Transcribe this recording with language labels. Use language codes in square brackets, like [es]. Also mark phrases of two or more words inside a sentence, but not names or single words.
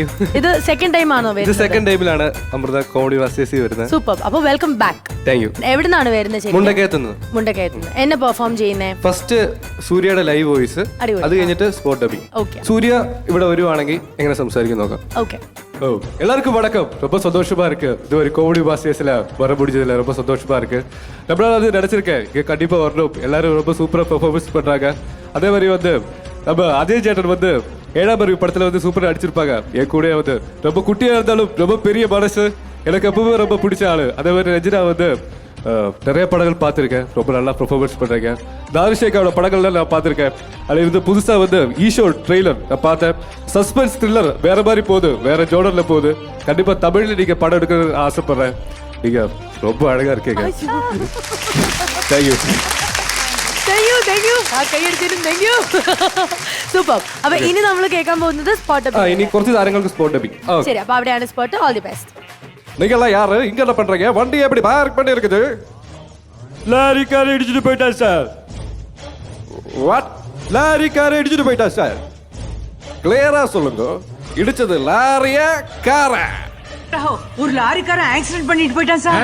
[ml] ഇത് [en] second time [ml] ആണോ ഇത് വരുന്നത്? സെക്കൻഡ് ടൈമിലാണ് അമൃത കോമഡി മാസ്റ്റേഴ്സിൽ വരുന്നത്. സൂപ്പർ. അപ്പോൾ [en] welcome back. thank you. [ml] എവിടുന്നാണ് വരുന്നത്? ശരി, മുണ്ടക്കയത്തുനിന്ന്. മുണ്ടക്കയത്തുനിന്ന്. എന്നെ പെർഫോം ചെയ്യുന്നേ? ഫസ്റ്റ് സൂര്യയുടെ [en] live voice, [ml] അടിപൊളി. അത് കഴിഞ്ഞിട്ട് [en] spot dubbing. [ml] ഓക്കെ സൂര്യ ഇവിടെ വരുവാണെങ്കിൽ എങ്ങനെ സംസാരിക്കും നോക്കാം. [ta] ஓகே. ஓ எல்லாருக்கும் வணக்கம். ரொம்ப சந்தோஷமா இருக்கு. இது ஒரு கோமடி மாஸ்டர்ஸ்ல வர முடிஞ்சதுல ரொம்ப சந்தோஷமா இருக்கு. நம்மளால அது நினைச்சிருக்கேன் இங்க கண்டிப்பா வரணும். எல்லாரும் ரொம்ப சூப்பரா பெர்ஃபார்மன்ஸ் பண்றாங்க. அதே மாதிரி வந்து நம்ம அஜய் சேட்டன் வந்து 7ஆம் அறிவு படத்துல வந்து சூப்பரா அடிச்சிருப்பாங்க. என் கூட வந்து ரொம்ப குட்டியா இருந்தாலும் ரொம்ப பெரிய மனசு, எனக்கு எப்பவுமே ரொம்ப பிடிச்ச ஆளு. அதே மாதிரி ரஜினா வந்து நிறைய படங்கள் பார்த்துருக்கேன், ரொம்ப நல்லா பெர்ஃபார்மன்ஸ் பண்ணுறேங்க. தாரிஷேகாவோட படங்கள்லாம் நான் பார்த்துருக்கேன். அதில் இருந்து புதுசாக வந்து ஈஷோ ட்ரெய்லர் நான் பார்த்தேன். [en] suspense thriller [ta] வேற மாதிரி போகுது, வேற ஜோனரில் போகுது. கண்டிப்பாக தமிழில் நீங்கள் படம் எடுக்க ஆசைப்படுறேன். நீங்கள் ரொம்ப அழகாக இருக்கீங்க. தேங்க்யூ. [ml] സൂപ്പർ. അപ്പൊ ഇനി നമ്മൾ കേൾക്കാൻ പോകുന്നത് സ്പോട്ട്. ഇനി കുറച്ച് താരങ്ങൾക്ക് [en] spot dubbing. [ml] ശരി, അപ്പൊ അവിടെയാണ് സ്പോട്ട്. [en] all the best. [ta] நீங்கெல்லாம் யாரு இங்க என்ன பண்றீங்க? வண்டி எப்படி பார்க் பண்ணி இருக்குது? லாரிக்கார இடிச்சிட்டு போயிட்டா சார். வாட்? லாரிக்கார இடிச்சிட்டு போயிட்டா சார். கிளியரா சொல்லுங்க, இடிச்சது லாரியா காரா? ஒரு லாரிக்காரன் ஆக்சிடென்ட் பண்ணிட்டு போயிட்டான் சார்.